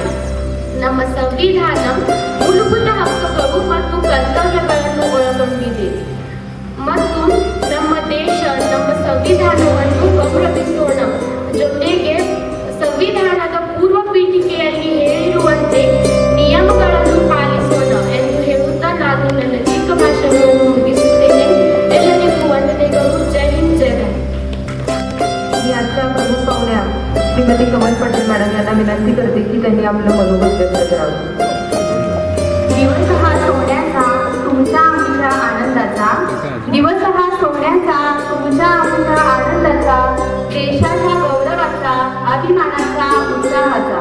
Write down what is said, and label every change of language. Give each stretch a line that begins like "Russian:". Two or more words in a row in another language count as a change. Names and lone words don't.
Kannada: ನಮ್ಮ ಸಂವಿಧಾನ ಮೂಲಭೂತ ಹಕ್ಕುಗಳು ಮತ್ತು ಕರ್ತವ್ಯಗಳನ್ನು ಒಳಗೊಂಡಿದೆ ಮತ್ತು ನಮ್ಮ ದೇಶ ನಮ್ಮ ಸಂವಿಧಾನವನ್ನು ಗೌರವಿಸೋಣ. ಜೊತೆಗೆ ಸಂವಿಧಾನದ ಪೂರ್ವ ಪೀಠಿಕೆಯಲ್ಲಿ ಹೇಳಿರುವಂತೆ ನಿಯಮಗಳನ್ನು ಪಾಲಿಸೋಣ ಎಂದು ಹೇಳುತ್ತಾ ನಾನು ನನ್ನ ಚಿಕ್ಕ ಭಾಷಣವನ್ನು ಮುಗಿಸುತ್ತೇನೆ. ಎಲ್ಲರಿಗೂ ವಂದನೆಗಳು. ಜೈ ಹಿಂದ್, ಜೈ ಭಾರತ್.
Marathi: आजच्या प्रमुख पाहुण्या श्रीमती कमल पाटील मॅडम यांना विनंती करते की त्यांनी आपलं मनोगत व्यक्त करावं. दिवस हा सोहळ्याचा तुमच्या आमच्या आनंदाचा, दिवस हा सोहळ्याचा तुमच्या आमच्या आनंदाचा, देशाच्या गौरवाचा, अभिमानाचा, उत्साहाचा.